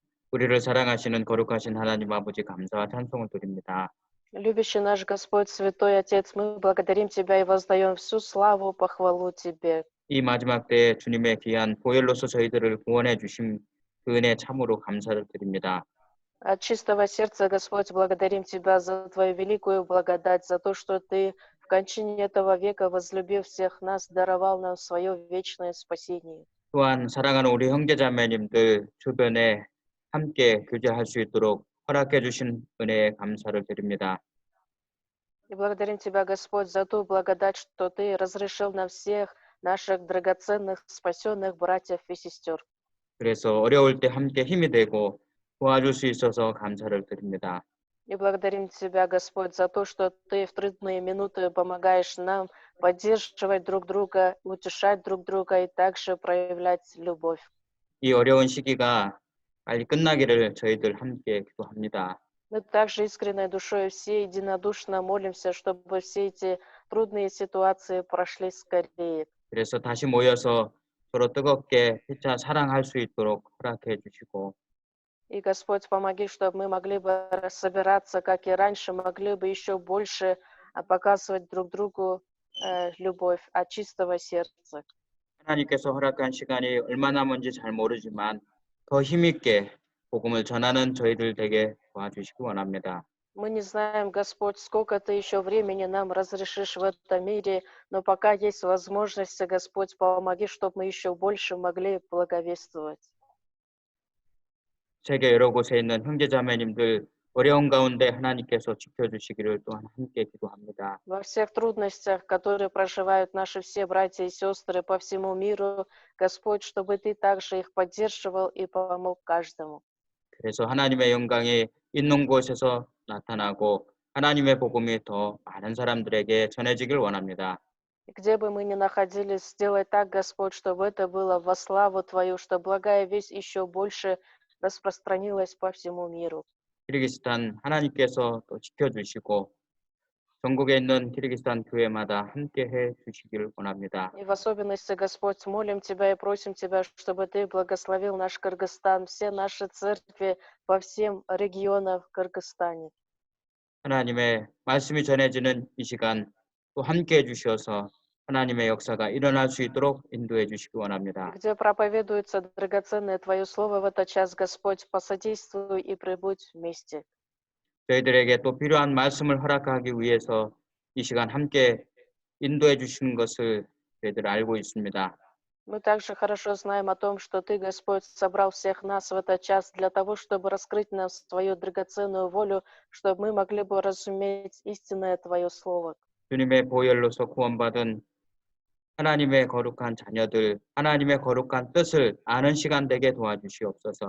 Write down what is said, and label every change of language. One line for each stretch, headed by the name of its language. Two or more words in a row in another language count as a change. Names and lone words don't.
Korean: 우리를 사랑하시는 거룩하신 하나님 아버지 감사와 찬송을 드립니다.
Russian: Любящий наш Господь, Святой Отец, мы благодарим Тебя и воздаем всю славу, похвалу Тебе.
Korean: 이 마지막 때에 주님의 귀한 보혈로서 저희들을 구원해 주심 그 은혜 참으로 감사를 드립니다.
Russian: От чистого сердца, Господь, благодарим Тебя за Твою великую благодать, за то, что Ты в кончине этого века, возлюбив всех нас, даровал нам свое вечное спасение.
Korean: 또한 사랑하는 우리 형제자매님들 주변에 함께 교제할 수 있도록 허락해 주신 은혜에 감사를 드립니다.
Russian: И благодарим Тебя, Господь, за ту благодать, что Ты разрешил нам всех наших драгоценных, спасенных братьев и сестер.
Korean: 그래서 어려울 때 함께 힘이 되고 도와줄 수 있어서 감사를 드립니다.
Russian: И благодарим Тебя, Господь, за то, что Ты в трудные минуты помогаешь нам поддерживать друг друга, утешать друг друга и также проявлять любовь.
Korean: 이 어려운 시기가 빨리 끝나기를 저희들 함께 기도합니다.
Russian: Мы также искренней душой все единодушно молимся, чтобы все эти трудные ситуации прошли скорее.
Korean: 그래서 다시 모여서 서로 뜨겁게 피차 사랑할 수 있도록 허락해 주시고
Russian: И, Господь, помоги, чтобы мы могли бы собираться, как и раньше, могли бы еще больше показывать друг другу любовь от чистого сердца.
Korean: 하나님께서 허락한 시간이 얼마 남은지 잘 모르지만 더 힘있게 복음을 전하는 저희들 되게 도와주시기 원합니다.
Russian: Мы не знаем, Господь, сколько Ты еще времени нам разрешишь в этом мире, но пока есть возможность, Господь, помоги, чтобы мы еще больше могли благовествовать.
Korean: 세계 여러 곳에 있는 형제자매님들 어려운 가운데 하나님께서 지켜주시기를 또한 함께 기도합니다.
Russian: Во всех трудностях, которые проживают наши все братья и сестры по всему миру, Господь, чтобы Ты также их поддерживал и помог каждому.
Korean: 그래서 하나님의 영광이 있는 곳에서 나타나고 하나님의 복음이 더 많은 사람들에게 전해지길 원합니다.
Russian: И где бы мы ни находились, сделай так, Господь, чтобы это было во славу Твою, чтобы благая весть еще больше распространилась по всему миру.
Korean: 키르기스탄 하나님께서 또 지켜주시고 전국에 있는 키르기스탄 교회마다 함께 해 주시기를 원합니다.
Russian: И в особенности, Господь, молим Тебя и просим Тебя, чтобы Ты благословил наш Кыргызстан, все наши церкви по всем регионам в Кыргызстане.
Korean: 하나님의 말씀이 전해지는 이 시간 또 함께 해 주셔서 하나님의 역사가 일어날 수 있도록 인도해 주시기
Russian: И
Korean: 원합니다.
Russian: где проповедуется драгоценное Твое Слово в этот час, Господь, посодействуй и прибудь вместе.
Korean: 저희들에게 또 필요한 말씀을 허락하기 위해서 이 시간 함께 인도해 주시는 것을 저희들 알고 있습니다.
Russian: Мы также хорошо знаем о том, что Ты, Господь, собрал всех нас в этот час для того, чтобы раскрыть нам свою драгоценную волю, чтобы мы могли бы разуметь истинное Твое Слово.
Korean: 주님의 보혈로서 구원받은 하나님의 거룩한 자녀들, 하나님의 거룩한 뜻을 아는 시간 되게 도와주시옵소서.